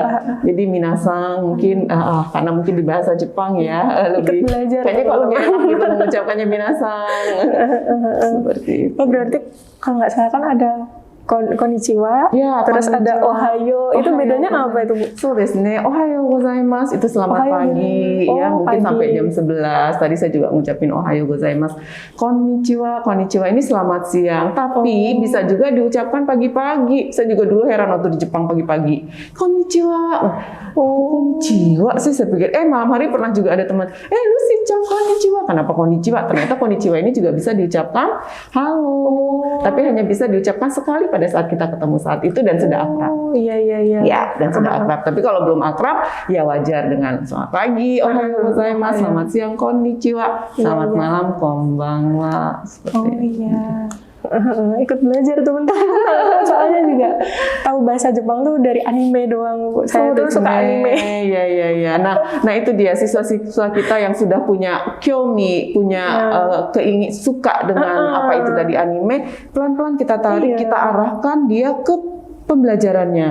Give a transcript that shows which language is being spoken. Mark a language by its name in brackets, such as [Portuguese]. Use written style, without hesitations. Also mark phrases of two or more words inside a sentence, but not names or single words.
[Indonesian] Jadi minasang mungkin karena mungkin di bahasa Jepang ya lebih belajar. Kayaknya kalau lebih enak gitu mengucapkannya minasang. Seperti itu. Oh, berarti kalau nggak salah kan ada konnichiwa, ya, terus ada ohayo. Itu bedanya ohayo, apa itu, Bu? [Japanese] そうですね、おはようございます [Indonesian] itu selamat pagi ya, mungkin pagi. sampai jam 11. Tadi saya juga ngucapin [Japanese] おはようございます. [Indonesian] Konnichiwa ini selamat siang, tapi bisa juga diucapkan pagi-pagi. Saya juga dulu heran waktu di Jepang pagi-pagi. Konnichiwa. Konnichiwa sih saya pikir. Malam hari pernah juga ada teman, Lucy-chan konnichiwa. Kenapa konnichiwa? Ternyata konnichiwa ini juga bisa diucapkan halo. Tapi hanya bisa diucapkan sekali pada saat kita ketemu saat itu dan sudah akrab. Iya. Ya, dan sudah akrab. Tapi kalau belum akrab, ya wajar dengan selamat pagi, [Japanese] おはようございます, [Indonesian] selamat siang, konnichiwa, selamat malam, konbanwa. Seperti itu. Ikut belajar teman-teman. Soalnya juga tahu bahasa Jepang tuh dari anime doang, Bu. Saya tuh suka anime. Iya. Nah itu dia siswa-siswa kita yang sudah punya kyomi, punya suka dengan apa itu tadi anime, pelan-pelan kita tarik, kita arahkan dia ke pembelajarannya.